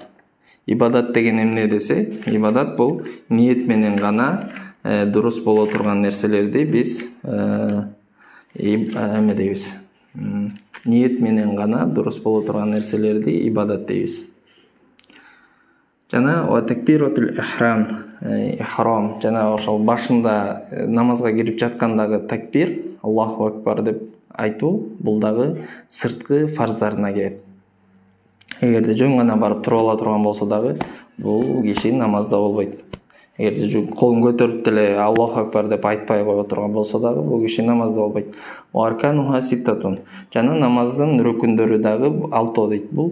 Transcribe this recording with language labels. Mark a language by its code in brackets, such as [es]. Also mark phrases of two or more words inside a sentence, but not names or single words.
[ky] Ибадат деген эмне десе, ибадат бул ниет менен гана дурус боло турган нерселерди биз эме дейбиз. Ниет менен гана дурус боло турган нерселерди ибадат дейбиз. Жана [ar] وتكبيرة الإحرام, [ky] жана ошол башында намазга кирип жаткандагы такбир, [ar] الله أكبر [ky] деп айтуу, бул дагы сырткы фарздарына кирет. Эгерде жөн гана барып туруп ала турган болсо дагы, бул киши намазда болбойт. Эгерде колун көтөрүп деле [ar] الله أكبر [ky] деп айтпай кое турган болсо дагы, бул киши намазда болбойт. [ar] وأركانها ستة, [ky] жана намаздын рүкүндөрү дагы 6 дейт.